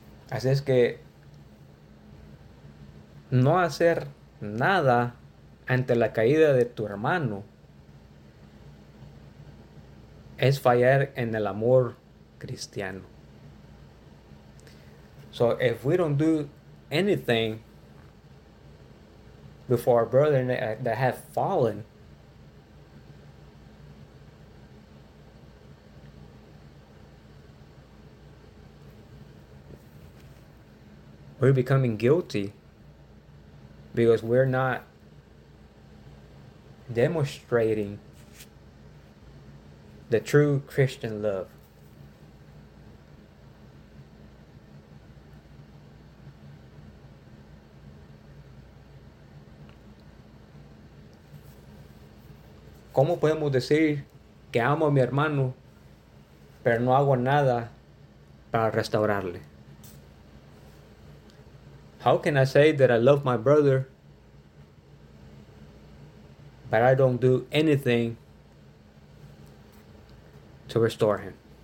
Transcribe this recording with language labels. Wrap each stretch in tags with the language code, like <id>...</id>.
<es>Así es que no hacer nada ante la caída de tu hermano es fallar en el amor cristiano.</es> <en>So if we don't do anything before our brother that have fallen, we're becoming guilty because we're not demonstrating the true Christian love.</en> <es>¿Cómo podemos decir que amo a mi hermano, pero no hago nada para restaurarle?</es> <en>How can I say that I love my brother, but I don't do anything to restore him?</en>